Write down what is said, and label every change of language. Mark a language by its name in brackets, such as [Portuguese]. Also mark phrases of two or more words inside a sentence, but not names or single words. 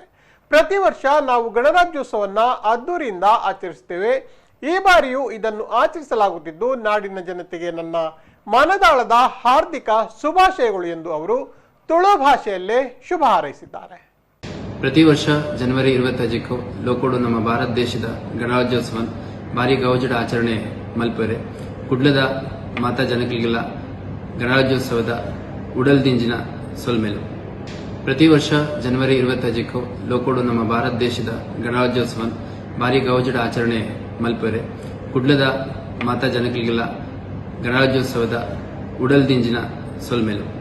[Kannada] ಪ್ರತಿ ವರ್ಷ ನಾವು ಗಣರಾಜ್ಯೋತ್ಸವನ್ನ ಅದ್ದೂರಿಯಿಂದ ಆಚರಿಸುತ್ತೇವೆ. ಈ ಬಾರಿಯೂ ಇದನ್ನು ಆಚರಿಸಲಾಗುತ್ತಿದ್ದು ನಾಡಿನ ಜನತೆಗೆ ನನ್ನ ಮನದಾಳದ ಹಾರ್ದಿಕ ಶುಭಾಶಯಗಳು ಎಂದು ಅವರು ತುಳು ಭಾಷೆಯಲ್ಲೇ ಶುಭ ಹಾರೈಸಿದ್ದಾರೆ. [Tulu] ಪ್ರತಿ ವರ್ಷ ಜನವರಿ 25ಕ್ಕೂ ಲೋಕೋಡು ನಮ್ಮ ಭಾರತ ದೇಶದ ಗಣರಾಜ್ಯೋತ್ಸವ ಭಾರಿ ಗೌಜಡ ಆಚರಣೆ ಮಲ್ಪರೆ ಕುಡ್ಲದ ಮಾತಾ ಜನಕಲಿಗೆಲ್ಲ ಗಣರಾಜ್ಯೋತ್ಸವದ ಉಡಲ್ದಿಂಜಿನ ಸೊಲ್ಮೆಲು. ಪ್ರತಿ ವರ್ಷ ಜನವರಿ 25ಕ್ಕೂ ಲೋಕೋಡು ನಮ್ಮ ಭಾರತ ದೇಶದ ಗಣರಾಜ್ಯೋತ್ಸವ ಭಾರಿ ಗೌಜಡ ಆಚರಣೆ ಮಲ್ಪರೆ ಕುಡ್ಲದ ಮಾತಾ ಜನಕಲಿಗೆಲ್ಲ ಗಣರಾಜ್ಯೋತ್ಸವದ ಉಡಲ್ದಿಂಜಿನ ಸೊಲ್ಮೆಲು.